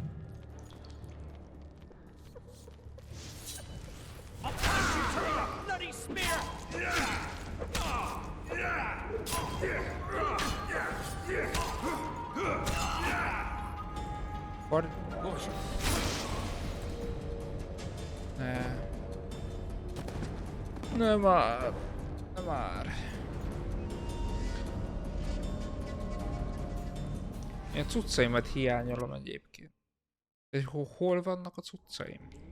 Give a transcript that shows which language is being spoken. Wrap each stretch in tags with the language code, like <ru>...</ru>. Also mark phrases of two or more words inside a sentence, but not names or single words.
<en>I'll punch you through the bloody spear! What?</en> <hu>Nem már. Nem már. Én cuccaimat hiányolom egyébként. De hol vannak a cuccaim?</hu>